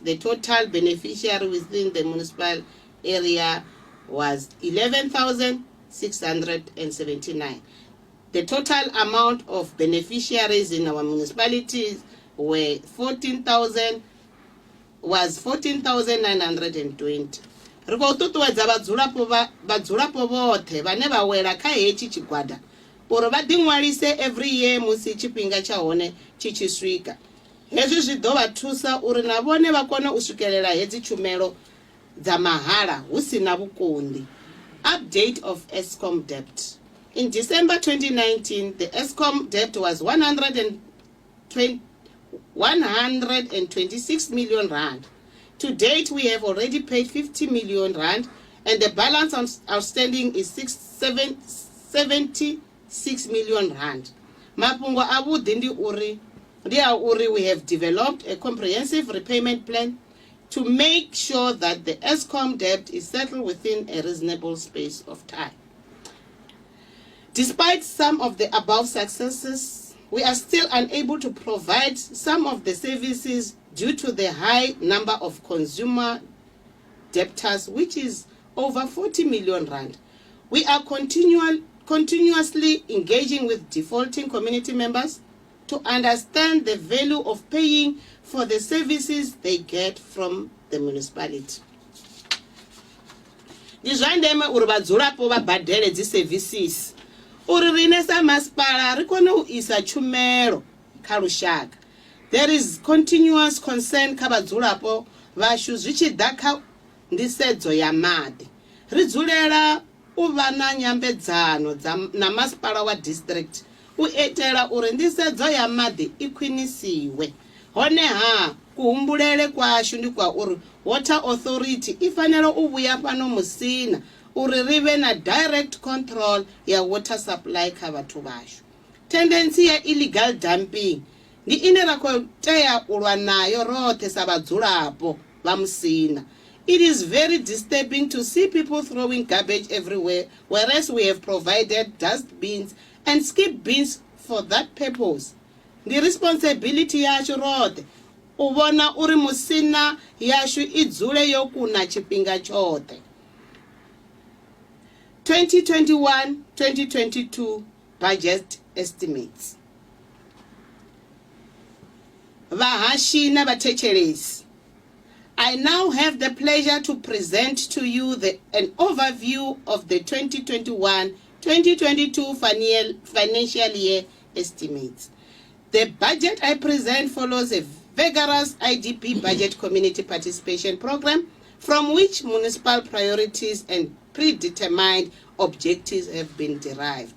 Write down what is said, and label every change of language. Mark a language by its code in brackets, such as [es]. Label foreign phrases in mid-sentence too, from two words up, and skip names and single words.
[en] The total beneficiary within the municipal area was 11,679. The total amount of beneficiaries in our municipalities were 14,920. [ve] Riko tutuwedza vadzulapo vothe vane vawela kha hechi chigwada uri vha ḓiṅwalise [en] every year [ve] musi tshifhinga tsha hone tshi tshi swika. Hezwi zwi ḓo vha thusa uri na vhone vha kone u swikelela hedzi tshumelo dza mahala hu sina vhukonḓi. [en] Update of ESCOM debt. In December 2019, the ESCOM debt was 126 million rand. To date, we have already paid 50 million rand, and the balance outstanding is 76 million rand. [ve] Mapungo abu dindi uri, [en] we have developed a comprehensive repayment plan to make sure that the ESCOM debt is settled within a reasonable space of time. Despite some of the above successes, we are still unable to provide some of the services due to the high number of consumer debtors, which is over 40 million rand. We are continuously engaging with defaulting community members to understand the value of paying for the services they get from the municipality. [ve] Ndi zwa ndeme uri vhadzulapo vha badele dzi services uri rine sa masipala ri kone u isa tshumelo kha lushaka. [en] There is continuous concern [ve] kha vhadzulapo vhashu zwi tshi ḓa kha ndisedzo ya maḓi. Ri dzulela u vha na nyambedzano na masipala wa district u etela uri ndisedzo ya maḓi i khwinisiwe. Honeha kuhumbulele kwashu ndi kwa uri [en] Water Authority [ve] i fanela u vhuya fhano Musina uri ri vhe na [en] direct control [ve] ya [en] water supply [ve] kha vhathu vhashu. Tendency ya [en] illegal dumping [ve] ndi ine ra khou tea u lwa nayo roṱhe sa vhadzulapo vha Musina. [en] It is very disturbing to see people throwing garbage everywhere, whereas we have provided dust bins and skip bins for that purpose. The responsibility [ve] yashu roṱhe u vhona uri Musina yashu I dzule yo kuna tshifhinga tshoṱhe. [en] 2021-2022 budget estimates. [ve] Vahashi na vhathetshelesi. [en] I now have the pleasure to present to you an overview of the 2021-2022 financial year estimates. The budget I present follows a vigorous IDP budget community participation program from which municipal priorities and predetermined objectives have been derived.